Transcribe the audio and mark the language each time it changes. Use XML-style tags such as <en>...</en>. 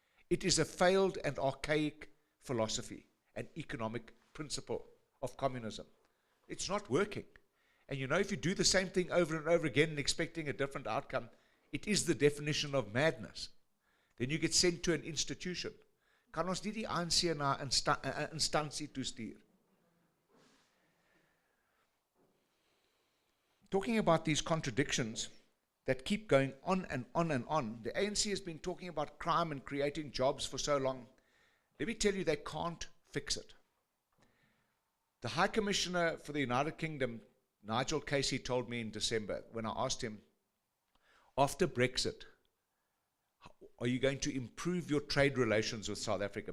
<en>It is a failed and archaic philosophy, an economic principle of communism. It's not working. And you know, if you do the same thing over and over again and expecting a different outcome, it is the definition of madness. Then you get sent to an institution.</en> <af>Kan ons nie die ANC na 'n instansie toestuur?</af> <en>talking about these contradictions that keep going on and on and on. The ANC has been talking about crime and creating jobs for so long. Let me tell you, they can't fix it. The High Commissioner for the United Kingdom, Nigel Casey, told me in December when I asked him, after Brexit, are you going to improve your trade relations with South Africa?</en>